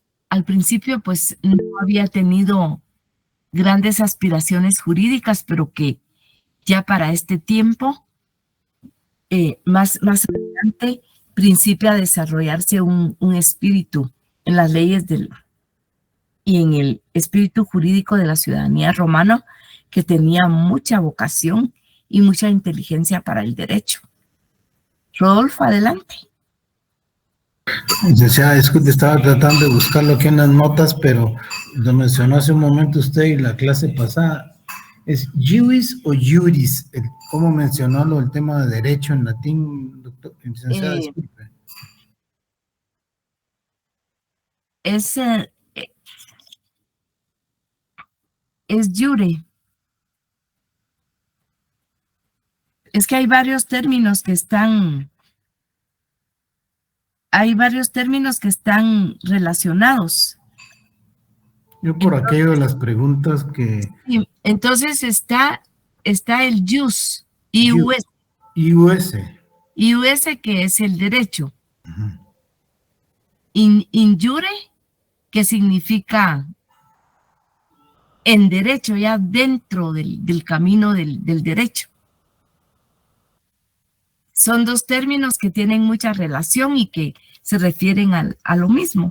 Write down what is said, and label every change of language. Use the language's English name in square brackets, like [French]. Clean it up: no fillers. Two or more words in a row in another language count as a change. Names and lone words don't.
[Spanish] al principio pues no había tenido grandes aspiraciones jurídicas, pero que ya para este tiempo, más adelante, principia a desarrollarse un espíritu en las leyes y en el espíritu jurídico de la ciudadanía romana, que tenía mucha vocación y mucha inteligencia para el derecho. Rodolfo, adelante. Licenciada, disculpe, estaba tratando de buscarlo aquí en las notas, pero lo mencionó hace un momento usted y la clase pasada. ¿Es juris o juris? ¿Cómo mencionó el tema de derecho en latín, doctor? Licenciada, disculpe. Es jure. Es que hay varios términos que están relacionados. Yo por aquello de las preguntas que... Sí, entonces está el jus, IUS. IUS. IUS, que es el derecho. Injure, que significa en derecho, ya dentro del camino del derecho. Son dos términos que tienen mucha relación y que se refieren a lo mismo.